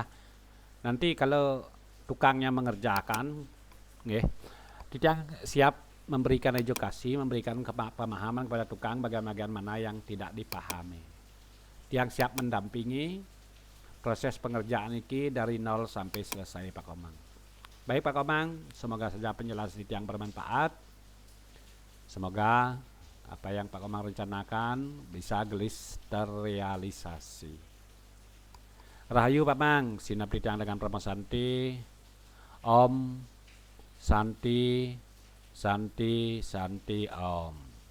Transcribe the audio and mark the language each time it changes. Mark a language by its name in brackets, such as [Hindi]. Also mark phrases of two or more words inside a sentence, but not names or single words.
[Indonesian] Nanti kalau tukangnya mengerjakan, Tidang siap memberikan edukasi, memberikan pemahaman kepada tukang bagian-bagian mana yang tidak dipahami. Yang siap mendampingi proses pengerjaan ini dari nol sampai selesai Pak Komang. Baik Pak Komang, semoga saja penjelasan yang bermanfaat. Semoga apa yang Pak Komang rencanakan bisa gelis terrealisasi. Rahayu Pak Mang, sinap Tidang dengan Promo Santi, [Sanskrit] Om Santi Santi Santi Om.